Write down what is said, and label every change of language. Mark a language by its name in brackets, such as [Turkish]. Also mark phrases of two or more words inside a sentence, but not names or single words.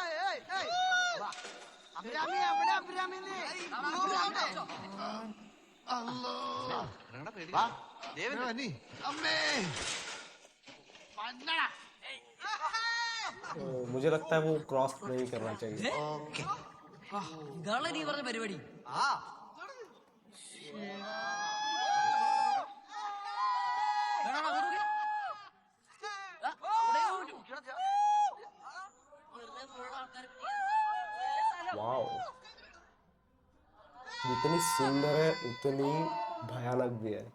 [Hindi] मुझे लगता है वो क्रॉस नहीं करना चाहिए। [Malayalam] ഇതാണ് നീ പറഞ്ഞ പരിപാടി. [Hindi] वाओ, जितनी सुंदर है उतनी भयानक भी है।